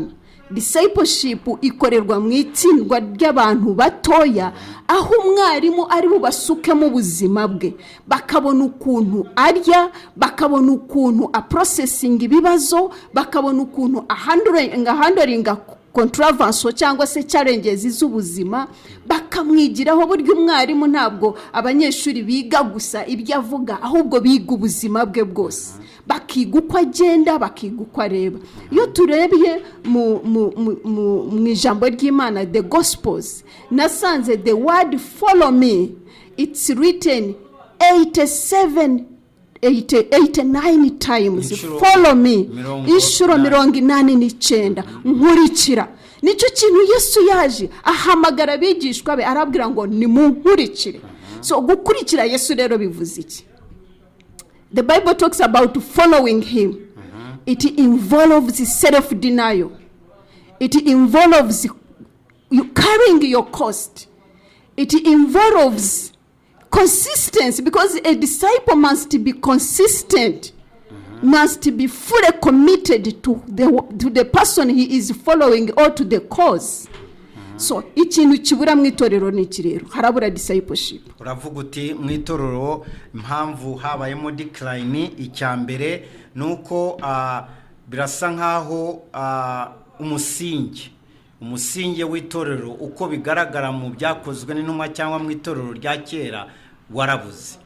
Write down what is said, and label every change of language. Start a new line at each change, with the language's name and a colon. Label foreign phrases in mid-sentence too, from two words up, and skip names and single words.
Kinyarwanda: Discipleship ikorerwa mu itsinda ry'abantu batoya, aho umwarimu ari bubasukemo ubuzima bwe, bakabona ukuntu arya, bakabona ukuntu processing ibibazo, bakabona ukuntu
English: handling controversy
Kinyarwanda: cyangwa se challenges z'ubuzima, bakamwigiraho. Buryo umwarimu ntabwo abanyeshuri biga gusa ibyo avuga, ahubwo biga ubuzima bwe bwose, bakiga uko agenda, bakiga uko areba. Iyo turebye mu ijambo ry'Imana,
English: the Gospels, nasanze the word follow me, it's written 89 times. Follow me,
Kinyarwanda: inshuro 89. Nkurikira. Nicyo kintu Yesu yaje ahamagara abigishwa be, arabwira ngo nimunkurikire. So gukurikira Yesu rero bivuze iki?
English: The Bible talks about following him. It involves self-denial. It involves you carrying your cost. It involves consistency, because a disciple must be consistent, must be fully committed to the person he is following or to the cause.
Kinyarwanda: So ikintu kibura mu itorero ni kirero, harabura discipleship. Uravuga uti mu itorero impamvu habayemo decline, icyambere nuko birasa nkaho umusingi w'itorero uko bigaragara mu byakozwe n'intumwa cyangwa mu itorero rya kera warabuze.